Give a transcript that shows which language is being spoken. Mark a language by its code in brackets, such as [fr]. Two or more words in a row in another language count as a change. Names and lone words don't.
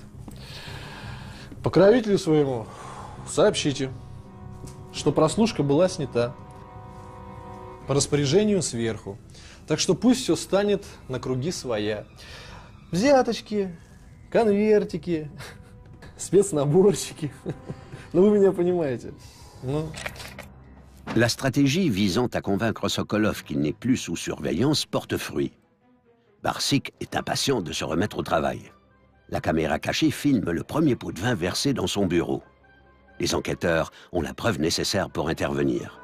[ru] Покровителю своему сообщите, что прослушка была снята по распоряжению сверху. Так что пусть все станет на круги своя. Взяточки, конвертики, спецнаборчики. Ну, vous меня понимаете. Ну. [fr] La stratégie visant à convaincre Sokolov qu'il n'est plus sous surveillance porte fruit. Barsik est impatient de se remettre au travail. La caméra cachée filme le premier pot de vin versé dans son bureau. Les enquêteurs ont la preuve nécessaire pour intervenir.